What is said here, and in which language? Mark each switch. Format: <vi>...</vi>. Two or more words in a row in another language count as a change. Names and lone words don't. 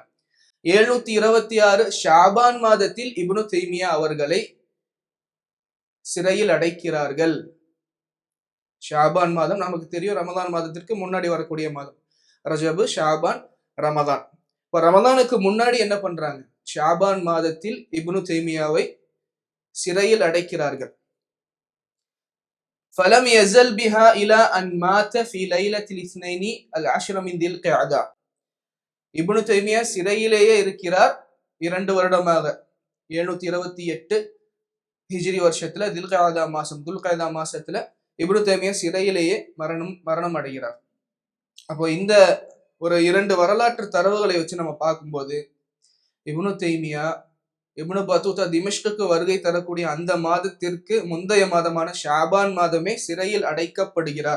<ta>726 ஷாபான் மாதத்தில் இப்னு தைமியா அவர்களை சிறையில் அடைக்கிறார்கள். ஷாபான் மாதம் நமக்கு தெரியும், ரமதான் மாதத்திற்கு முன்னாடி வரக்கூடிய மாதம். ரஜபு, ஷாபான், ரமதான். இப்ப ரமதானுக்கு முன்னாடி என்ன பண்றாங்க? ஷாபான் மாதத்தில் இப்னு தைமியாவை சிறையில் அடைக்கிறார்கள்.</ta> <ar>فلم يزل بها إلى أن مات في ليلة الاثنين العشر من ذي القعدة.</ar> <ta>இப்னு தைமியா சிறையிலேயே இருக்கிறார் 2 வருடமாக. 728 ஹிஜ்ரி வருஷத்துல துல்கஅதா மாசத்துல இப்னு தைமியா சிறையிலேயே மரணம் அடைகிறார். அப்போ இந்த ஒரு 2 வரலாற்று தரவுகளை வச்சு நம்ம பார்க்கும்போது இப்னு தைமியா இப்னு பத்தூதா திமிஷ்குக்கு வருகை தரக்கூடிய அந்த மாதத்திற்கு முந்தைய மாதமான ஷாபான் மாதமே சிறையில் அடைக்கப்படுகிறார்.</ta>